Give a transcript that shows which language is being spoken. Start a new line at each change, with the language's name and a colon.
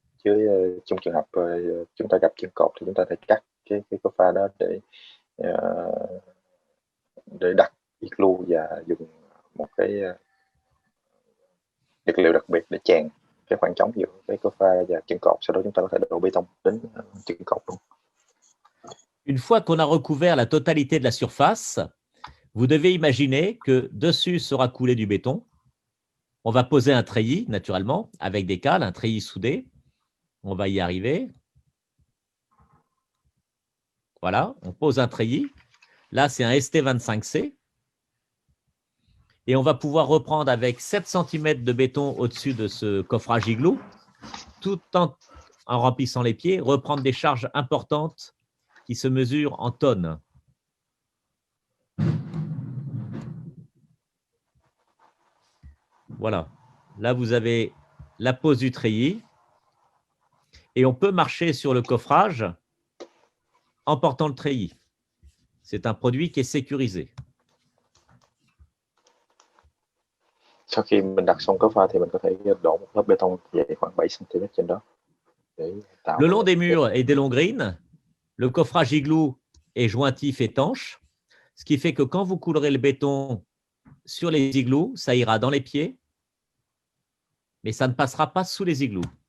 Vietnamese: Chứ trong trường hợp chúng ta gặp chân cột thì chúng ta phải cắt cái pha đó để đặt igloo và dùng một cái vật liệu đặc biệt để chèn cái khoảng trống giữa cái pha và chân cột. Sau đó chúng ta có thể đổ bê tông đến chân cột luôn.
French: Une fois qu'on a recouvert la totalité de la surface, vous devez imaginer que dessus sera coulé du béton. On va poser un treillis, naturellement, avec des cales, un treillis soudé. On va y arriver. Voilà, on pose un treillis. Là, c'est un ST25C. Et on va pouvoir reprendre avec 7 cm de béton au-dessus de ce coffrage igloo, tout en remplissant les pieds, reprendre des charges importantes qui se mesurent en tonnes. Voilà. Là, vous avez la pose du treillis. Et on peut marcher sur le coffrage en portant le treillis. C'est un produit qui est sécurisé.
Vietnamese: Sau khi mình đặt xong coffre thì mình có thể đổ một lớp bê tông dày khoảng 7 cm trên đó.
French: Le long des murs et des longs greens, le coffrage igloo est jointif étanche, ce qui fait que quand vous coulerez le béton sur les igloos, ça ira dans les pieds, mais ça ne passera pas sous les igloos.